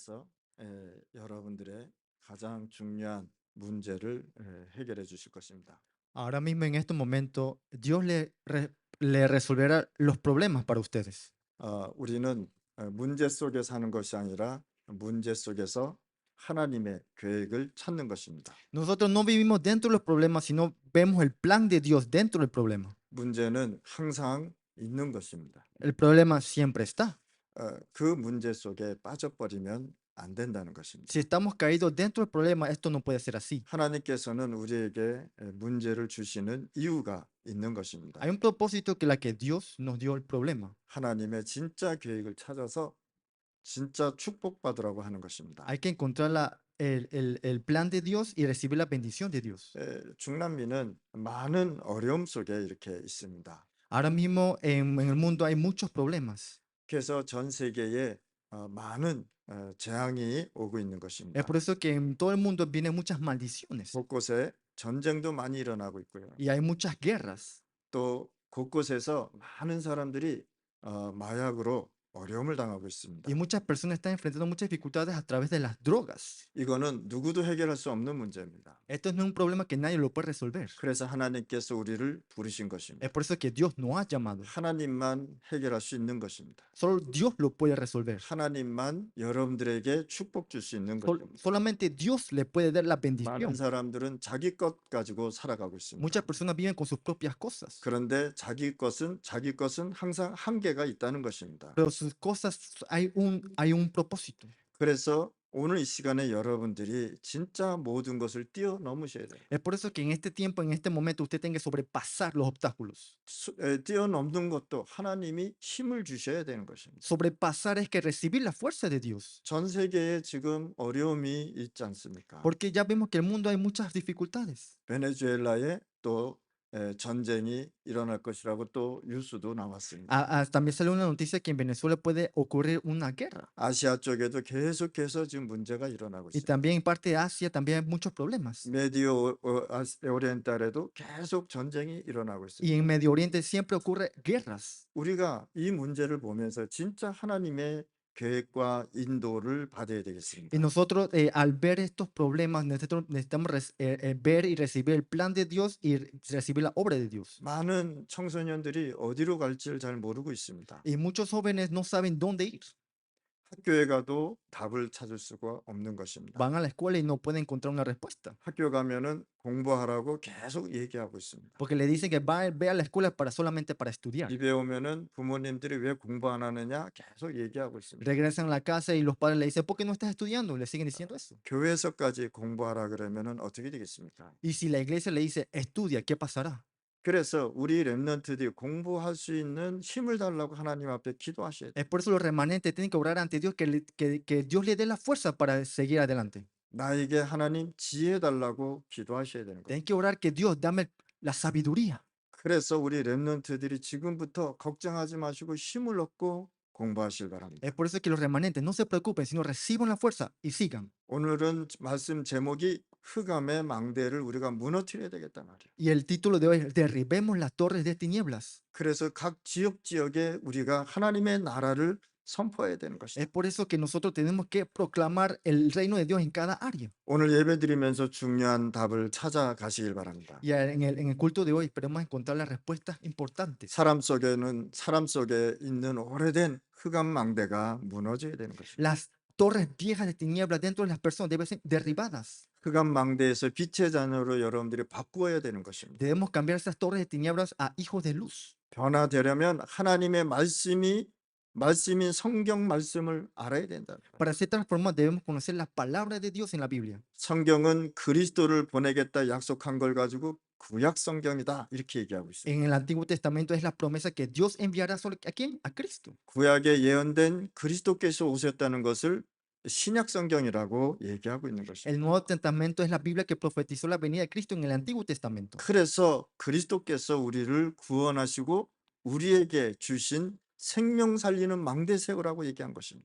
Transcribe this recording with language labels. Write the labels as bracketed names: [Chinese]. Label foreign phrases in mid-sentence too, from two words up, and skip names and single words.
[Korean] 하나님께서 여러분들의 가장 중요한 문제를 해결해 주실 것입니다. [Spanish] Ahora mismo en estos momentos, Dios le resolverá los problemas para ustedes. [Korean] 우리는 문제 속에 사는 것이 아니라 문제 속에서 하나님의 계획을 찾는 것입니다. [Spanish] Nosotros no vivimos dentro de los problemas, sino vemos el plan de Dios dentro del problema. [Korean] 문제는 항상 있는 것입니다. [Spanish] El problema siempre está. [Korean] 그 문제 속에 빠져버리면 안 된다는 [Spanish] Si [Korean] 것입니다. [Spanish] estamos caídos dentro del problema, esto no puede ser así. [Korean] 하나님께서는 우리에게 문제를 주시는 이유가 있는 것입니다. [Spanish] Hay un propósito que la que Dios nos dio el problema. [Korean] 하나님의 진짜 계획을 찾아서 진짜 축복받으라고 하는 것입니다. [Spanish] Hay que encontrar el plan de Dios y recibir la bendición de Dios. [Korean] 중남미는 많은 어려움 속에 이렇게 있습니다. [Spanish] Ahora mismo en el mundo hay muchos problemas. [Korean] 그래서 전 세계에 많은 재앙이 오고 있는 [Spanish] Es [Korean] 것입니다. [Spanish] por eso que en todo el mundo vienen muchas maldiciones [Korean] 곳곳에 전쟁도 많이 일어나고 있고요. [Spanish] y hay muchas guerras. [Korean] 또 곳곳에서 많은 사람들이 마약으로 어려움을 당하고 있습니다. [Spanish] Y muchas personas están enfrentando muchas dificultades a través de las drogas. [Korean] 이거는 누구도 해결할 수 없는 문제입니다. [Spanish] Esto no es un problema que nadie lo puede resolver. [Korean] 그래서 하나님께서 우리를 부르신 것입니다. [Spanish] Es por eso que Dios nos ha llamado. [Korean] 하나님만 해결할 수 있는 것입니다. [Spanish] Solo Dios lo puede resolver. [Korean] 하나님만 여러분들에게 축복 줄 수 있는 것입니다. [Spanish] Solamente Dios le puede dar la [Korean] 많은 [Spanish] bendición. [Korean] 사람들은 자기 것 가지고 살아가고 있습니다. [Spanish] Muchas personas viven con sus propias cosas, [Korean] 그런데 자기 것은 항상 한계가 있다는 것입니다. [Spanish] pero sus cosas hay un propósito. [Korean] 그래서 오늘 이 시간에 여러분들이 진짜 모든 것을 뛰어넘으셔야 돼요. [Spanish] Es por eso que en este tiempo, en este momento, usted tiene que sobrepasar los obstáculos. [Korean] 뛰어넘는 것도 하나님이 힘을 주셔야 되는 것입니다. [Spanish] Sobrepasar es que recibir la fuerza de Dios. [Korean] 전 세계에 지금 어려움이 있지 않습니까? [Spanish] Porque ya vemos que en el mundo hay muchas dificultades. [Korean] 베네수엘라에 또 전쟁이 일어날 것이라고 또 뉴스도 나왔습니다. [Spanish] También salió una noticia que en Venezuela puede ocurrir una guerra. [Korean] 아시아 쪽에도 계속해서 지금 문제가 일어나고 [Spanish] Y [Korean] 있습니다. [Spanish] también en parte de Asia también hay muchos problemas. [Korean] 메디오 오리엔탈에도 계속 전쟁이 일어나고 [Spanish] Y [Korean] 있습니다. [Spanish] en Medio Oriente siempre ocurre guerras. [Korean] 우리가 이 문제를 보면서 진짜 하나님의 계획과 인도를 받아야 [Spanish] Y [Korean] 되겠습니다. [Spanish] nosotros al ver estos problemas necesitamos ver y recibir el plan de Dios y recibir la obra de Dios. [Korean] 많은 청소년들이 어디로 갈지를 잘 모르고 있습니다. [Spanish] Y muchos jóvenes no saben dónde ir. [Korean] 학교에 가도 답을 찾을 수가 없는 것입니다. [Spanish] Van a la escuela y no pueden encontrar una respuesta. [Korean] 학교 가면은 공부하라고 계속 얘기하고 있습니다. [Spanish] Porque le dicen que ve a la escuela solamente para estudiar. [Korean] 집에 오면은 부모님들이 왜 공부 안 하느냐 계속 얘기하고 있습니다. [Spanish] Regresan a la casa y los padres le dicen, ¿por qué no estás estudiando? Y le siguen diciendo eso. [Korean] 교회에서까지 공부하라 그러면은 어떻게 되겠습니까? [Spanish] Y si la iglesia le dice, estudia, ¿qué pasará? [Korean] 그래서 우리 렘넌트들이 공부할 수 있는 힘을 달라고 하나님 앞에 기도하셔야 돼요. [Spanish] Es por eso los remanentes tienen que orar ante Dios, que Dios le dé la fuerza para seguir adelante. [Korean] 나에게 하나님 지혜 달라고 기도하셔야 되는 거예요. [Spanish] Tienen que orar que Dios dame la sabiduría. [Korean] 그래서 우리 렘넌트들이 지금부터 걱정하지 마시고 힘을 얻고 공부하실 바랍니다. [Spanish] Es por eso que los remanentes no se preocupen, sino reciban la fuerza y sigan. [Korean] 오늘은 말씀 제목이 흑암의 망대를 우리가 무너뜨려야 되겠다 말이에요. [Spanish] Y el título de hoy es Derribemos las torres de tinieblas. [Korean] 그래서 각 지역에 우리가 하나님의 나라를 선포해야 되는 [Spanish] Es [Korean] 것이다. [Spanish] por eso que nosotros tenemos que proclamar el reino de Dios en cada área. [Korean] 오늘 예배드리면서 중요한 답을 찾아가시길 바랍니다. [Spanish] Y en el culto de hoy esperemos encontrar las respuestas importantes. [Korean] 사람 속에 있는 오래된 흑암 망대가 무너져야 되는 것입니다. [Spanish] Las torres viejas de tinieblas dentro de las personas deben ser derribadas. [Korean] 흑암 망대에서 빛의 자녀로 여러분들이 바꾸어야 되는 것입니다. [Spanish] Debemos cambiar esas torres de tinieblas a hijos de luz. [Korean] 변화되려면 하나님의 말씀인 성경 말씀을 알아야 된다. [Spanish] Para ser transformados debemos conocer la palabra de Dios en la Biblia. [Korean] 성경은 그리스도를 보내겠다 약속한 걸 가지고 구약 성경이다 이렇게 얘기하고 있어요. [Spanish] En el Antiguo Testamento es la promesa que Dios enviará ¿a quién? A Cristo. [Korean] 구약에 예언된 그리스도께서 오셨다는 것을 신약 성경이라고 얘기하고 있는 것입니다. [Spanish] El Nuevo Testamento es la Biblia que profetizó la venida de Cristo en el Antiguo Testamento. [Korean] 그래서 그리스도께서 우리를 구원하시고 우리에게 주신 생명 살리는 망대 세우라고 얘기한 것입니다.